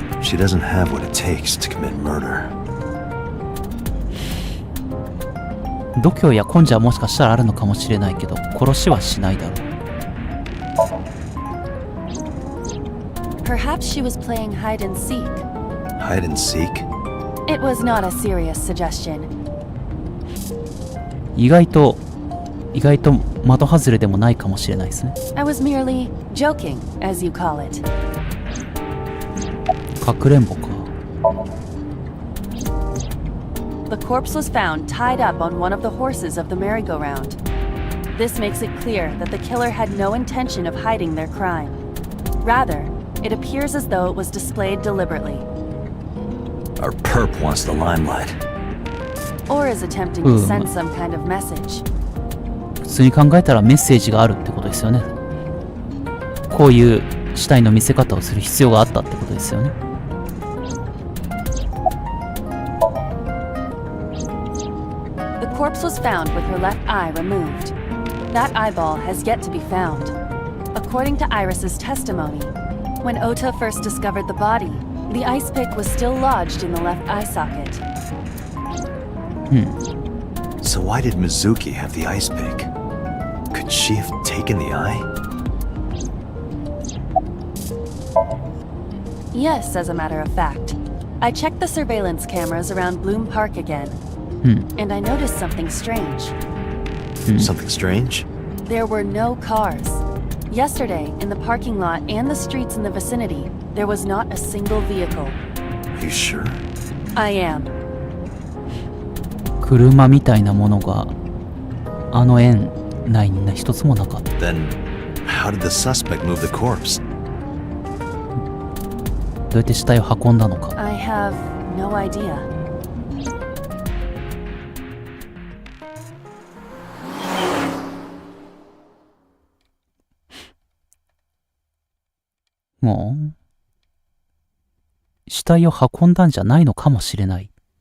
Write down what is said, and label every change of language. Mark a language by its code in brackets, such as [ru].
[en] She doesn't have what it takes to commit murder. [ja] 度胸や根性はもしかしたらあるのかもしれないけど、殺しはしないだろう。 [en] Perhaps she was playing hide and seek. Hide and seek? It was not a serious suggestion. [ja] 意外と的外れでもないかもしれないですね。 [en] I was merely joking, as you call it. [ja] かくれんぼか。 [en] The corpse was found tied up on one of the horses of the merry-go-round. This makes it clear that the killer had no intention of hiding their crime. Rather, it appears as though it was displayed deliberately. Our perp wants the limelight. Or is attempting to send some kind of message. [ja] 普通に考えたらメッセージがあるってことですよね。こういう死体の見せ方をする必要があったってことですよね。 [en] The corpse was found with her left eye removed. That eyeball has yet to be found. According to Iris's testimony, when Ota first discovered the body, the ice pick was still lodged in the left eye socket. So why did Mizuki have the ice pick? Could she have taken the eye? Yes, as a matter of fact. I checked the surveillance cameras around Bloom Park again. And I noticed something strange. Something strange? There were no cars. Yesterday, in the parking lot and the streets in the vicinity, there was not a single vehicle. Are you sure? I am. [ja] 車みたいなものがあの園内に一つもなかった。 [en] Then, how did the suspect move the corpse? [ja] どうやって死体を運んだのか。 [en] I have no idea. [ja] もう死体を運んだんじゃないのかもしれない。